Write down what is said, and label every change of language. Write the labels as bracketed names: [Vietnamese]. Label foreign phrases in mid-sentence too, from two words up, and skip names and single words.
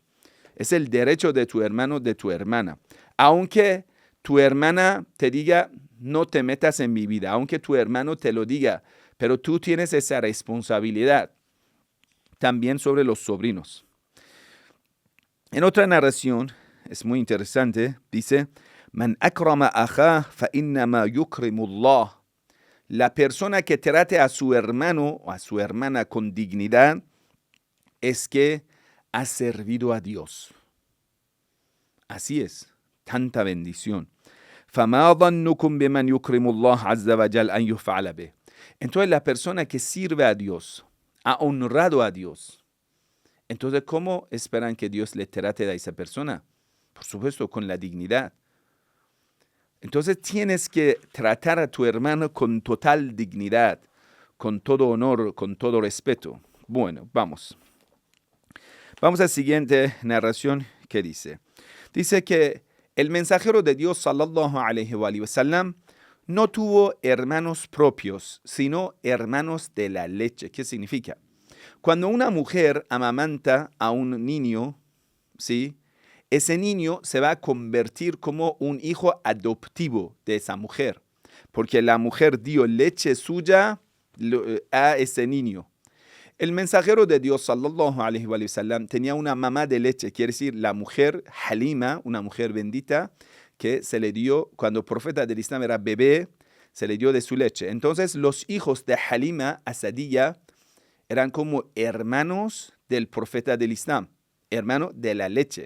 [Spanish] Es el derecho de tu hermano, de tu hermana. Aunque tu hermana te diga, no te metas en mi vida. Aunque tu hermano te lo diga. Pero tú tienes esa responsabilidad. También sobre los sobrinos. En otra narración, es muy interesante, dice, [Arabic] من أكرم أخاه فإنما يكرم الله. [Spanish] La persona que trate a su hermano o a su hermana con dignidad es que ha servido a Dios. Así es, tanta bendición. [Arabic] فَمَا ظَنُّكُمْ بِمَنْ يُكْرِمُ اللَّهَ عَزَّ وَجَلَّ أَنْ يُفْعَلَ بِهِ. [Spanish] Entonces la persona que sirve a Dios, ha honrado a Dios. Entonces, ¿cómo esperan que Dios le trate a esa persona? Por supuesto, con la dignidad. Entonces tienes que tratar a tu hermano con total dignidad, con todo honor, con todo respeto. Bueno, vamos. Vamos a la siguiente narración que dice. Dice que el mensajero de Dios, [Arabic] صلى الله عليه وسلم, [Spanish] no tuvo hermanos propios, sino hermanos de la leche. ¿Qué significa? Cuando una mujer amamanta a un niño, ¿sí?, ese niño se va a convertir como un hijo adoptivo de esa mujer, porque la mujer dio leche suya a ese niño. El mensajero de Dios, [Arabic] صلى الله عليه وسلم, [Spanish] tenía una mamá de leche, quiere decir la mujer Halima, una mujer bendita, que se le dio, cuando el profeta del Islam era bebé, se le dio de su leche. Entonces los hijos de Halima Asadiyya eran como hermanos del profeta del Islam, hermano de la leche.